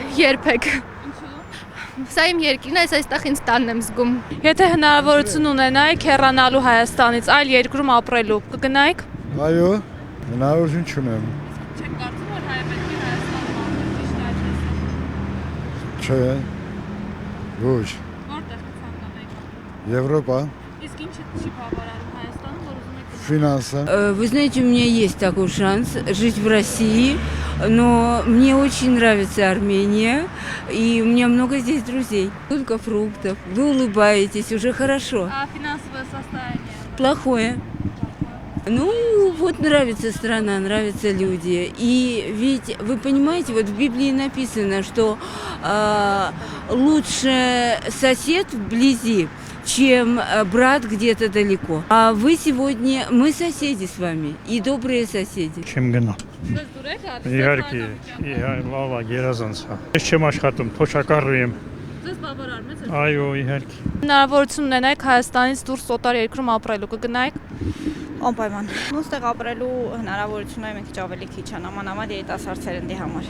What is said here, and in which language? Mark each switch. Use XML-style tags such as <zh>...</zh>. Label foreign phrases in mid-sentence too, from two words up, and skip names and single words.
<hy>Երբեք։ Սա իմ երկիրն է, այստեղ ինձ տանն եմ զգում։ Եթե հնարավորություն ունենայիք հեռանալու Հայաստանից, այլ երկրում ապրելու, կգնայիք։ Այո, հնարավորություն չունեմ։ Չեք կարծում, որ հայ պետք է Հայաստանում ապրեն, ճիշտ է այդպես։ Չէ։ Ոչ։ Որտեղ կցանկանայիք։ Եվրոպա, Իսկ ինչ չի բավարարում Հայաստանում, որ ուզում եք։ ֆինանсы։</hy> <ru>Вы знаете, у меня есть такой шанс жить в России, но мне очень нравится Армения, и у меня много здесь друзей. Только фруктов. Вы улыбаетесь, уже хорошо. А финансовое состояние? Плохое. Ну, вот нравится страна, нравятся люди. И ведь, вы понимаете, вот в Библии написано, что лучше сосед вблизи, чем брат где-то далеко. А вы сегодня, мы соседи с вами, и добрые соседи.</ru> <hy>Չեմ գնա։ Իհարկե, լավ է, գերազանց է։ Ես չեմ աշխատում, փոշակառու եմ։ Ձեզ բավարարում է։ Այո, իհարկե։ Հնարավորություն ունենայիք Հայաստանից դուրս օտար երկրում ապրելու, կգնայիք։ Անպայման։ Ոստեղ ապրելու հնարավորությունը մի քիչ ավելի քիչ է, նամանավանդ երիտասարդ սերնդի համար։</hy>